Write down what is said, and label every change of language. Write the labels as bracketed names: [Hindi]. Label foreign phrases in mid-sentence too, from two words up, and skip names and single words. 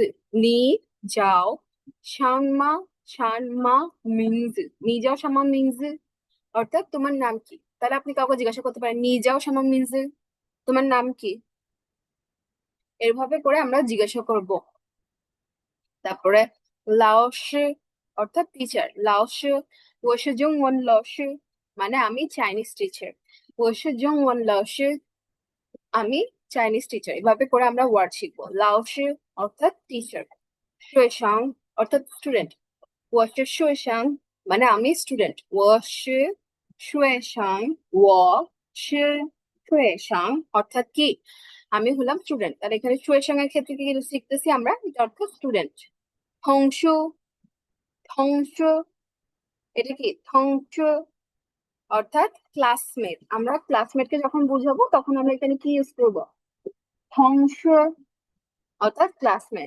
[Chinese] 你叫什么，什么名字，你叫什么名字. [Bangla] অর্থাৎ তোমার নাম কি। তাহলে আপনি কাউকে জিজ্ঞাসা করতে পারেন, [Chinese] 你叫什么名字, [Bangla] তোমার নাম কি। এভাবে করে আমরা জিজ্ঞাসা করব। তারপরে লাওশি, অর্থাৎ টিচার। লাওশি, [Chinese] 我是中文老师, [Bangla] মানে আমি চাইনিজ টিচার। [Chinese] 我是中文老师, [Bangla] আমি চাইনিজ টিচার। এভাবে করে আমরা ওয়ার্ড শিখবো। লাওশি অর্থাৎ টিচার, শুয়েশাং অর্থাৎ স্টুডেন্ট। [Chinese] 我是学生, [Bangla] মানে আমি স্টুডেন্ট। [Chinese] 我是学生, 我是学生 [Bangla] অর্থাৎ কি, আমি হলাম স্টুডেন্ট। তাহলে এখানে শুয়েশাং এর ক্ষেত্রে কি শিখতেছি আমরা, এটা অর্থ স্টুডেন্ট। থংশু, থংশু, এটা কি থংশু অর্থাৎ ক্লাসমেট। আমরা ক্লাসমেটকে যখন বুঝাবো তখন আমরা এখানে কি ইউজ করবো, থংশু অর্থাৎ ক্লাসমেট।